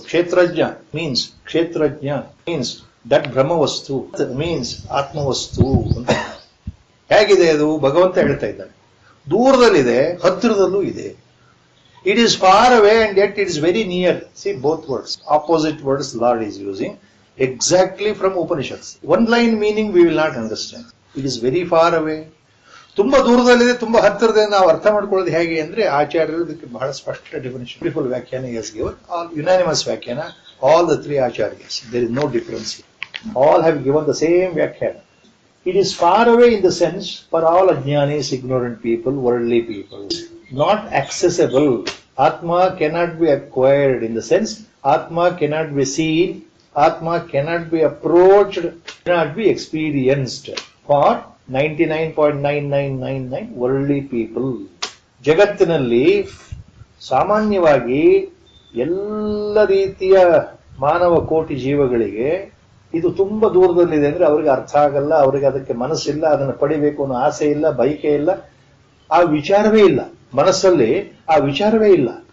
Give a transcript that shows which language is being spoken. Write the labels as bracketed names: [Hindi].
[Kannada] ಕ್ಷೇತ್ರಜ್ಞ ಮೀನ್ಸ್ ಕ್ಷೇತ್ರಜ್ಞ means that ಬ್ರಹ್ಮವಸ್ತು, means ಆತ್ಮವಸ್ತು ಅಂತ. ಹೇಗಿದೆ ಅದು? ಭಗವಂತ ಹೇಳ್ತಾ ಇದ್ದಾನೆ ದೂರದಲ್ಲಿದೆ, ಹತ್ತಿರದಲ್ಲೂ ಇದೆ. [English] It is far away and yet it is very near. See both words, opposite words Lord is using exactly from Upanishads. One line meaning we will not understand. It is very far away. [Kannada] ತುಂಬಾ ದೂರದಲ್ಲಿದೆ, ತುಂಬಾ ಹತ್ತಿರದೆ. ನಾವು ಅರ್ಥ ಮಾಡ್ಕೊಳ್ಳೋದು ಹೇಗೆ ಅಂದ್ರೆ ಆಚಾರ್ಯರು ಇದಕ್ಕೆ ಬಹಳ ಸ್ಪಷ್ಟ [English] Definition, beautiful ವ್ಯಾಖ್ಯಾನ is given, all unanimous ವ್ಯಾಖ್ಯಾನ, all the 3 acharyas. There is no difference. All have given the same Vyakhya. It is far away in the sense for all ajnanis, ignorant people, worldly people. Not accessible. Atma cannot be acquired in the sense Atma cannot be seen, Atma cannot be approached, cannot be experienced for 99.9999 worldly people. [Kannada] ಜಗತ್ತಿನಲ್ಲಿ ಸಾಮಾನ್ಯವಾಗಿ ಎಲ್ಲ ರೀತಿಯ ಮಾನವ ಕೋಟಿ ಜೀವಗಳಿಗೆ ಇದು ತುಂಬಾ ದೂರದಲ್ಲಿದೆ ಅಂದ್ರೆ ಅವರಿಗೆ ಅರ್ಥ ಆಗಲ್ಲ, ಅವರಿಗೆ ಅದಕ್ಕೆ ಮನಸ್ಸಿಲ್ಲ, ಅದನ್ನು ಪಡಿಬೇಕು ಅನ್ನೋ ಆಸೆ ಇಲ್ಲ, ಬಯಕೆ ಇಲ್ಲ, ಆ ವಿಚಾರವೇ ಇಲ್ಲ, ಮನಸ್ಸಲ್ಲಿ ಆ ವಿಚಾರವೇ ಇಲ್ಲ.